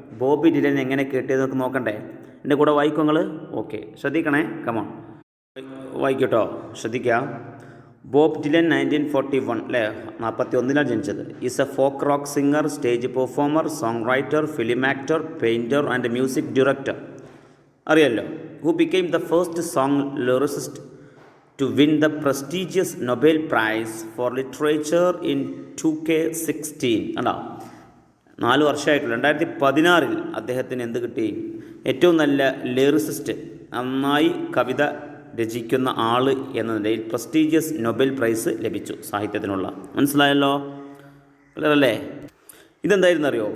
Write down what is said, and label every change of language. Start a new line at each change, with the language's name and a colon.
Malayalam: Bobby Dylan. എങ്ങനെ കേട്ടിയതൊക്കെ നോക്കണ്ടേ? എൻ്റെ കൂടെ വായിക്കും നിങ്ങൾ? ഓക്കെ, ശ്രദ്ധിക്കണേ. കമോൺ, വായിക്കട്ടോ, ശ്രദ്ധിക്കുക. ബോബ് ഡിലൻ 1941 അല്ലേ, 41 ജനിച്ചത്.
English: Is a folk rock singer, stage performer, song writer, film actor, painter and music director.
Malayalam: അറിയാമല്ലോ.
English: Who became the first song lyricist to win the prestigious Nobel Prize for Literature in 2016.
Malayalam: അല്ല, 4 വർഷമായിട്ടുള്ള 2016 അദ്ദേഹത്തിന് എന്ത് കിട്ടി? ഏറ്റവും നല്ല lyricist, നന്നായി കവിത രചിക്കുന്ന ആൾ എന്ന നിലയിൽ പ്രസ്റ്റീജിയസ് നൊബേൽ പ്രൈസ് ലഭിച്ചു സാഹിത്യത്തിനുള്ള. മനസ്സിലായല്ലോ അല്ലേ? ഇതെന്തായിരുന്നു അറിയോ?